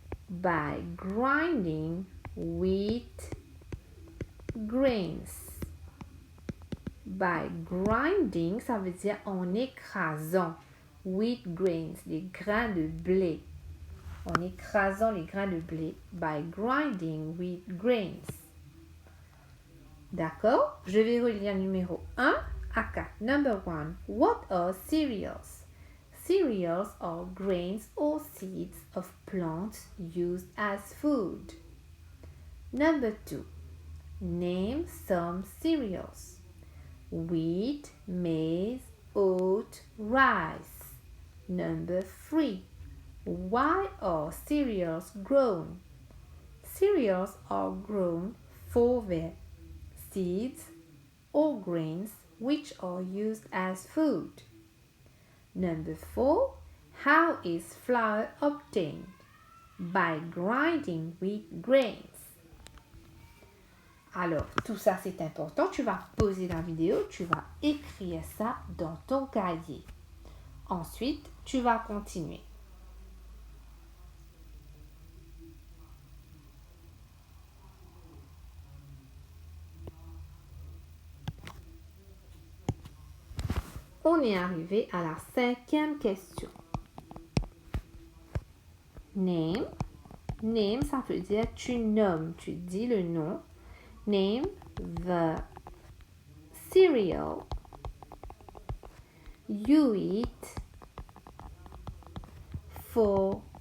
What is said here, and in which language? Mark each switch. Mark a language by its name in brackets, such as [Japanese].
[English] By grinding wheat grains. By grinding, [French] ça veut dire en écrasant. [English] Wheat grains, [French] les grains de blé. En écrasant les grains de blé. [English] By grinding wheat grains. [French] D'accord? Je vais relire numéro 1 à 4. [English] Number 1. What are cereals? Cereals are grains or seeds of plants used as food. Number 2. Name some cereals. Wheat, maize, oat, rice. Number 3. Why are cereals grown? Cereals are grown for their seeds or grains which are used as food. Number 4. How is flour obtained? By grinding wheat grains. [French] Alors, tout ça c'est important. Tu vas pauser la vidéo, tu vas écrire ça dans ton cahier. Ensuite, tu vas continuer. On est arrivé à la 5e question. [English] Name. Name, [French] ça veut dire tu nommes, tu dis le nom. [English] Name the cereal you eat for.